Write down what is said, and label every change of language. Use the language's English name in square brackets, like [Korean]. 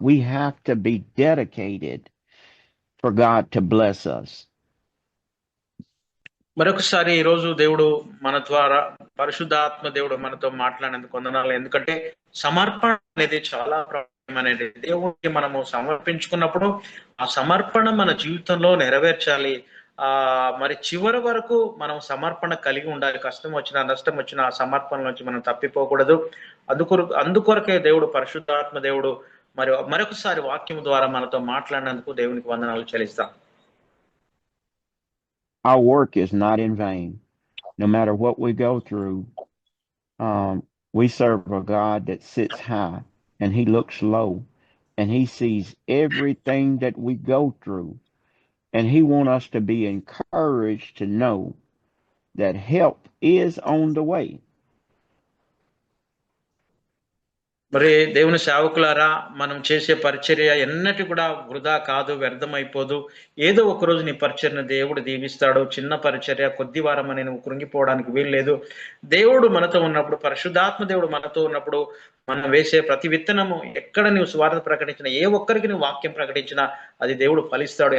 [English] We have to be dedicated for God to bless us. [Telugu] మరొకసారి ఈరోజు దేవుడు మన ద్వారా, పరిశుద్ధాత్మ దేవుడు మనతో మాట్లాడినందుకు వందనాలు. ఎందుకంటే సమర్పణ అనేది చాలా ప్రాముఖ్యమైనది. దేవుడికి మనము సమర్పించుకున్నప్పుడు ఆ సమర్పణ మన జీవితంలో నెరవేర్చాలి. మరి చివరి వరకు మనం సమర్పణ కలిగి ఉండాలి. కష్టం వచ్చినా, నష్టం వచ్చినా ఆ సమర్పణ నుంచి మనం తప్పిపోకూడదు. అందుకొరకే దేవుడు, పరిశుద్ధాత్మ దేవుడు మరొకసారి వాక్యం ద్వారా మనతో మాట్లాడినందుకు దేవునికి వందనాలు చెల్లిస్తాం. [English] Our work is not in vain. No matter what we go through, we serve a God that sits high and He looks low, and He sees everything that we go through. And He wants us to be encouraged to know that help is on the way. [Telugu] మరి దేవుని సేవకులారా, మనం చేసే పరిచర్య ఎన్నటి కూడా వృధా కాదు, వ్యర్థమైపోదు. ఏదో ఒక రోజు నీ పరిచర్యను దేవుడు దీవిస్తాడు. చిన్న పరిచర్య, కొద్ది వారం అని నువ్వు కృంగిపోవడానికి వీల్లేదు. దేవుడు మనతో ఉన్నప్పుడు, పరిశుద్ధాత్మ దేవుడు మనతో ఉన్నప్పుడు, మనం వేసే ప్రతి విత్తనము, ఎక్కడ నువ్వు స్వార్థ ప్రకటించినా, ఏ ఒక్కరికి నువ్వు వాక్యం ప్రకటించినా అది దేవుడు ఫలిస్తాడు.